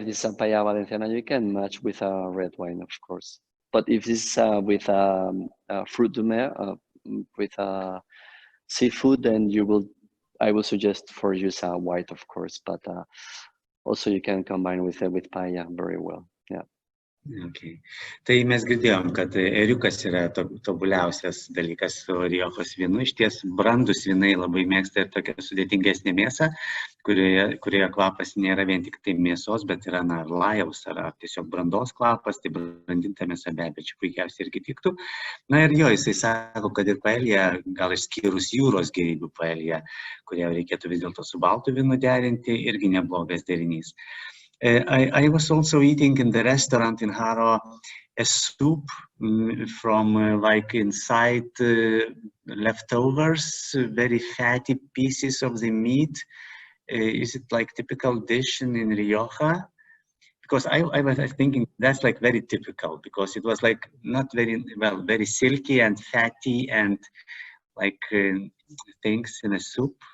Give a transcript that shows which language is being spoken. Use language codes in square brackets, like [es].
[en] If this is a paella valenciana, you can match with a red wine, of course. But if this is with fruit de mer, with seafood, then I will suggest for use a white, of course. But also you can combine with paella very well. Yeah. Okay. [lt] Tai mes girdėjom, kad ėriukas yra tobuliausias dalykas su Riojos vynu. Iš ties brandus vynai labai mėgsta ir tokią sudėtingesnę mėsą, kurioje kvapas nėra vien tik tai mėsos, bet yra lajaus ar tiesiog brandos kvapas, tai brandinta mėsa be abejo čia puikiausiai irgi tiktų. Na ir jo, jisai sako, kad ir paelija, gal išskyrus jūros gėrybių paelija, kurią reikėtų vis dėlto su baltu vynu derinti, irgi neblogas derinys. [en] I was also eating in the restaurant in Haro a soup from like inside leftovers, very fatty pieces of the meat. Is it like typical dish in Rioja? Because I was thinking that's like very typical because it was like not very silky and fatty and like things in a soup.